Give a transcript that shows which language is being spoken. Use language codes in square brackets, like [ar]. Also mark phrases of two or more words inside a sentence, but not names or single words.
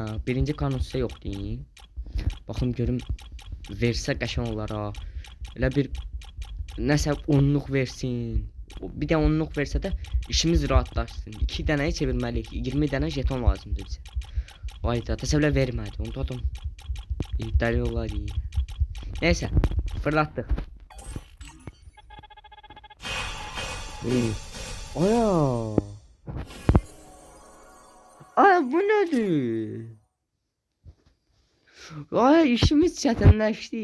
[az] Birinci kanonsa yoxdur. Baxın görüm versə qəşəng olar. Elə bir nəsə onluq versin. Bir də onluq versə də işimiz rahatlaşsın. 2 dənəyə çevirməliyik. 20 dənə jeton lazımdır bizə. Vay da təsəvvürlə vermədi. Onu tutum. İddialı olar. Neyse fırlattık. Aya. [tr] Ay bu nedir? [az] Ay işimiz çətinləşdi.